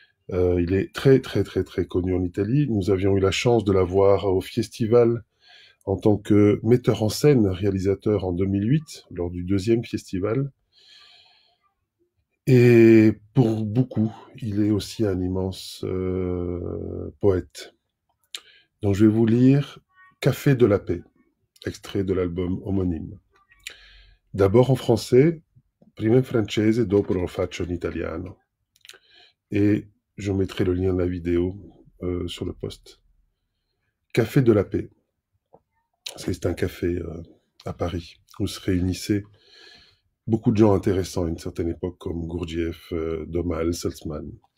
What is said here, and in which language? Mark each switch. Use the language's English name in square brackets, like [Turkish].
[French] Il est très très très très connu en Italie. Nous avions eu la chance de l'avoir au festival en tant que metteur en scène, réalisateur en 2008, lors du deuxième festival. Et pour beaucoup, il est aussi un immense poète. Donc je vais vous lire Café de la paix, extrait de l'album homonyme. D'abord en français, [Italian] prima in francese, dopo lo faccio in italiano. [French] Et je mettrai le lien de la vidéo sur le post. Café de la paix. C'est un café à Paris où se réunissaient beaucoup de gens intéressants à une certaine époque, comme Gurdjieff, Domal, Salzman.